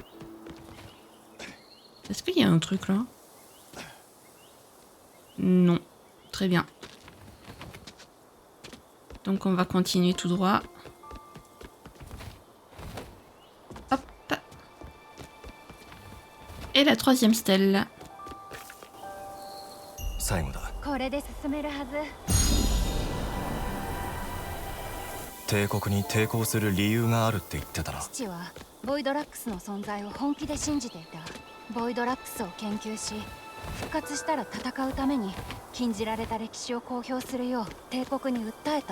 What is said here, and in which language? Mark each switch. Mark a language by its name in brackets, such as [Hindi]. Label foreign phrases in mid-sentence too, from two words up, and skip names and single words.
[French] Est-ce qu'il y a un truc là? Non. Très bien. Donc on va continuer tout droit. Hop. Et la troisième stèle. [Japanese] 最後だ。これで進めるはず。帝国に抵抗する理由があるって言ってたな。父はボイドラックスの存在を本気で信じていた。ボイドラックスを研究し、復活したら戦うために禁じられた歴史を公表するよう帝国に訴えた。